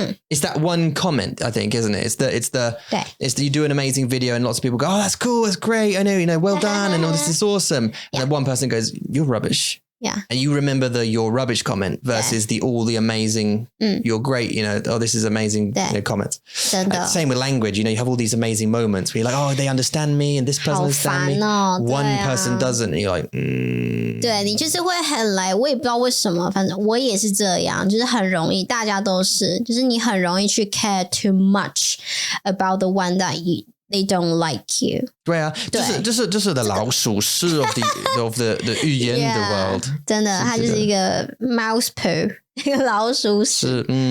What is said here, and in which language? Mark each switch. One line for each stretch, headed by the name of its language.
English: It's that one comment, I think, isn't it? It's the you do an amazing video and lots of people go, oh, that's cool, that's great, I know, well done, and this is awesome. And then one person goes, you're rubbish. Yeah. And you remember your rubbish comment versus all the amazing, you're great, this is amazing comments. Same with language, you have all these amazing moments where you're like, oh, they understand me and this person understands me. One person doesn't, and you're like,
Chinese: 对，你就是会很来，我也不知道为什么，反正我也是这样，就是很容易，大家都是，就是你很容易去
English: care too much about the one that they don't like you.
Chinese: 对啊，这是 the 老鼠屎 of the 语言 the world. 真的，它就是一个
English: mouse poo，
Chinese: 一个老鼠屎。